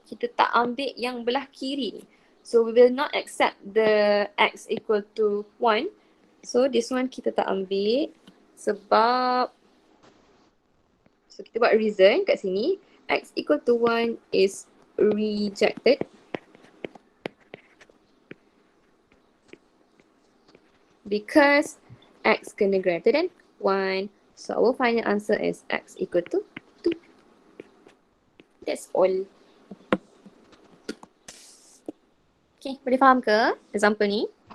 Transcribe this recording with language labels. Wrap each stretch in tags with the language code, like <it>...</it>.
<ms>Kita tak ambil yang belah kiri ni.</ms> <en>So we will not accept the x equal to 1. So this one</en> <ms>kita tak ambil sebab, so kita buat reason kat sini.</ms> <en>X equal to 1 is rejected. Because x kena greater than 1. So our final answer is x equal to 2. That's all.</en> <ms>Okay, boleh faham ke example ni?</ms>